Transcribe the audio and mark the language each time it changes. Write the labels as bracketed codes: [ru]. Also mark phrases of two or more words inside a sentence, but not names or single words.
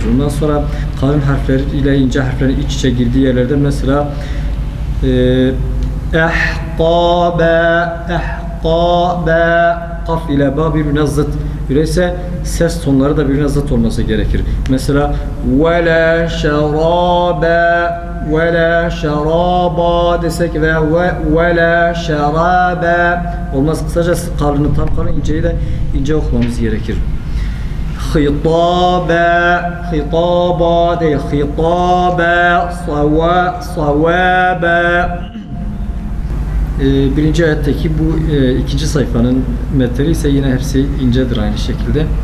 [tr] Ondan sonra kalın harfler ile ince harflerin iç içe girdiği yerlerde mesela kaf ile ba birbirine zıt. Öyleyse ses tonları da birbirine zıt olması gerekir. Mesela [ar] وَلَا شَرَابًا وَلَا شَرَابًا [tr] desek veya [ar] وَلَا شَرَابًا [tr] olmaz. Kısacası kalını tam kalın, inceyi de ince okumamız gerekir. Hitaba değil, hitaba, savaba. Birinci ayetteki bu ikinci sayfanın metni ise yine hepsi incedir aynı şekilde.